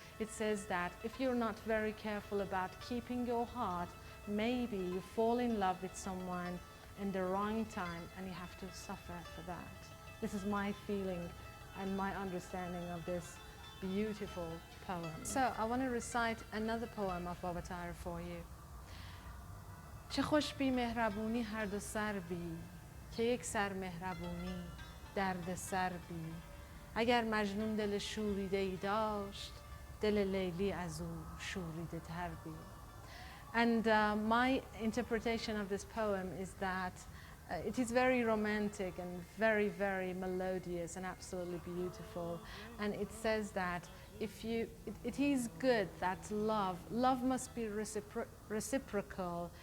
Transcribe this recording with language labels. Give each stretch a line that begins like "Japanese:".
English: It says that if you're not very careful about keeping your heart, maybe you fall in love with someone in the wrong time and you have to suffer for that. This is my feeling and my understanding of this beautiful poem. So I want to recite another poem of Baba Taher for you.
Persian: چه خوش بی مهربونی هر دو سر بی، که یک سر مهربونی درد سر بی. اگر مجنون دل شوریده ای داشت، دل لیلی از او شوریده تر بی.
English: And my interpretation of this poem is that it is very romantic and very, very melodious and absolutely beautiful. And it says that it is good that love must be reciprocal.